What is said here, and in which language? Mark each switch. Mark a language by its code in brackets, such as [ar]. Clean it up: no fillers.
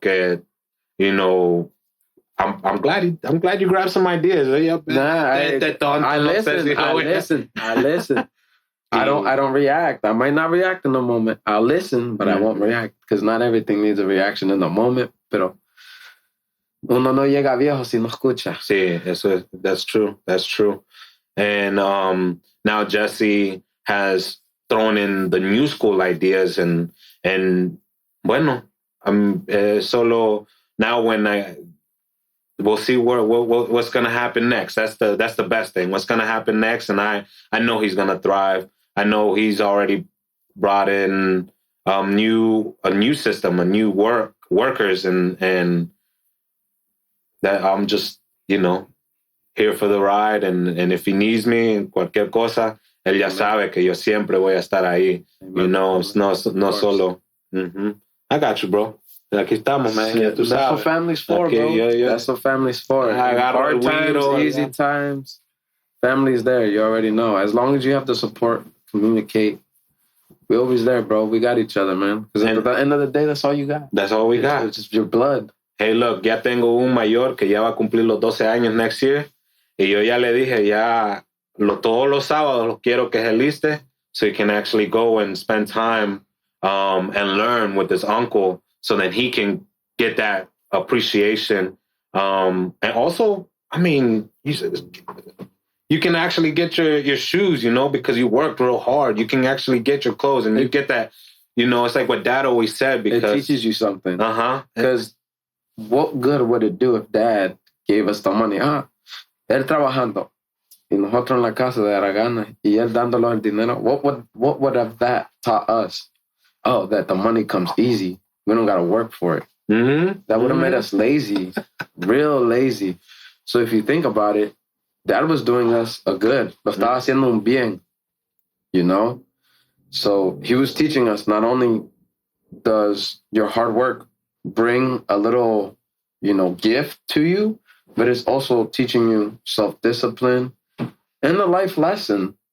[en] Que, I'm glad you grabbed some ideas. I listen. I don't react. I might not react in the moment. I'll listen, but I won't react because not everything needs a reaction in the moment. [es] Pero uno no llega viejo si no escucha. [en] Sí, that's true. And now Jessy has thrown in the new school ideas and [es] bueno, solo [en] now we'll see what's gonna happen next. That's the best thing. What's gonna happen next, and I know he's gonna thrive. I know he's already brought in a new system, a new workers, and that I'm just, here for the ride. And if he needs me, [es] cualquier cosa, él ya sabe que yo siempre voy a estar ahí. [en] It's no solo. I got you, bro. [es] Aquí estamos, [en] man. [es] Ya tú sabes. [en] That's what family's for, bro. That's what family's for. Hard times, easy times. Family's there. You already know. As long as you have the support, communicate. We're always there, bro. We got each other, man. Because at the end of the day, that's all you got. That's all we got. It's just your blood. Hey, look, [es] ya tengo un mayor que ya va a cumplir los 12 años [en] next year. [es] Y yo ya le dije, todos los sábados los quiero que se liste [en] so he can actually go and spend time and learn with his uncle so that he can get that appreciation. And also, I mean, you can actually get your shoes, because you worked real hard. You can actually get your clothes and you get that, it's like what Dad always said. Because it teaches you something. Because what good would it do if Dad gave us the money? [es] Él trabajando y nosotros en la casa de Aragana y él dándolo el dinero. [en] What would have that taught us? Oh, that the money comes easy. We don't got to work for it. That would have made us lazy, real lazy. So if you think about it, Dad was doing us a good. [es] Lo estaba haciendo un bien, [en] So he was teaching us not only does your hard work bring a little, gift to you, but it's also teaching you self-discipline and a life lesson.